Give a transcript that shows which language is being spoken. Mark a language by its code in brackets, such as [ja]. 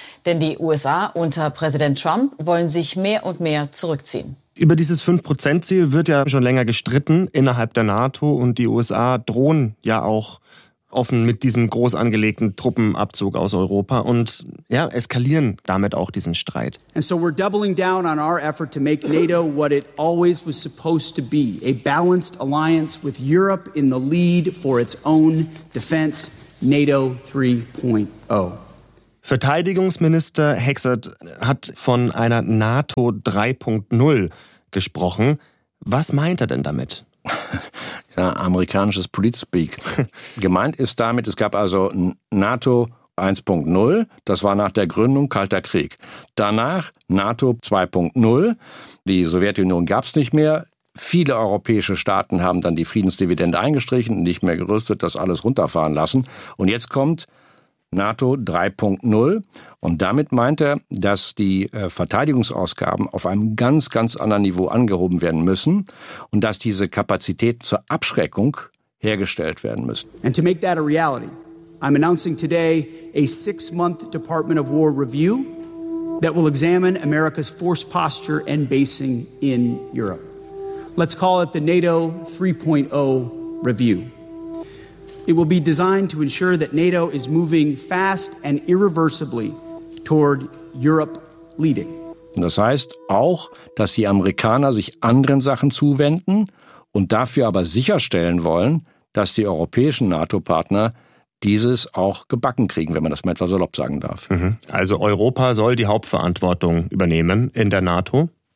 [de] Denn die USA unter Präsident Trump wollen sich mehr und mehr zurückziehen. Über dieses 5%-Ziel wird ja schon länger gestritten innerhalb der NATO. Und die USA drohen ja auch offen mit diesem groß angelegten Truppenabzug aus Europa und ja, eskalieren damit auch diesen Streit. [en] And so we're doubling down on our effort to make NATO what it always was supposed to be, a balanced alliance with Europe in the lead for its own defense, NATO 3.0. [de] Verteidigungsminister Hexert hat von einer NATO 3.0 gesprochen. Was meint er denn damit? Ja, amerikanisches Politspeak. Gemeint ist damit, es gab also NATO 1.0, das war nach der Gründung Kalter Krieg. Danach NATO 2.0, die Sowjetunion gab es nicht mehr. Viele europäische Staaten haben dann die Friedensdividende eingestrichen, nicht mehr gerüstet, das alles runterfahren lassen. Und jetzt kommt NATO 3.0 und damit meint er, dass die Verteidigungsausgaben auf einem ganz, ganz anderen Niveau angehoben werden müssen und dass diese Kapazitäten zur Abschreckung hergestellt werden müssen. [en] And to make that a reality, I'm announcing today a 6-month Department of War review that will examine America's force posture and basing in Europe. Let's call it the NATO 3.0 review. It will be designed to ensure that NATO is moving fast and irreversibly toward Europe leading. [de] Und das heißt auch, dass die Amerikaner sich anderen Sachen zuwenden und dafür aber sicherstellen wollen, dass die europäischen NATO-Partner dieses auch gebacken kriegen, wenn man das mal etwas salopp sagen darf. Also Europa soll die Hauptverantwortung übernehmen in der NATO?